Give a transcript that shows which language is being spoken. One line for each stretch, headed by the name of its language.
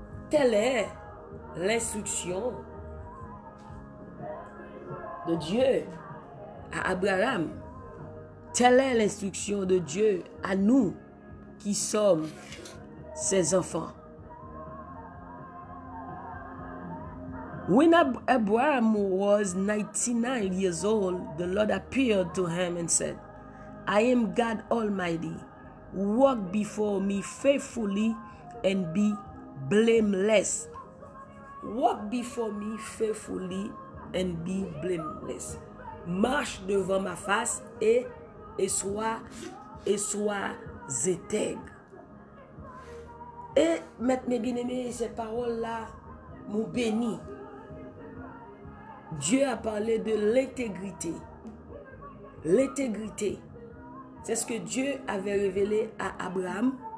French: Telle est l'instruction de Dieu à Abraham. Telle est l'instruction de Dieu à nous qui sommes ses enfants.
English: When Abraham was 99 years old, the Lord appeared to him and said, I am God Almighty. Walk before me faithfully and be blameless. Walk before me faithfully and be blameless.
French: Marche devant ma face et sois intègre. Et maintenant, mes bien-aimés, ces paroles-là m'ont béni. Dieu a parlé de l'intégrité. L'intégrité, c'est ce que Dieu avait révélé à Abraham.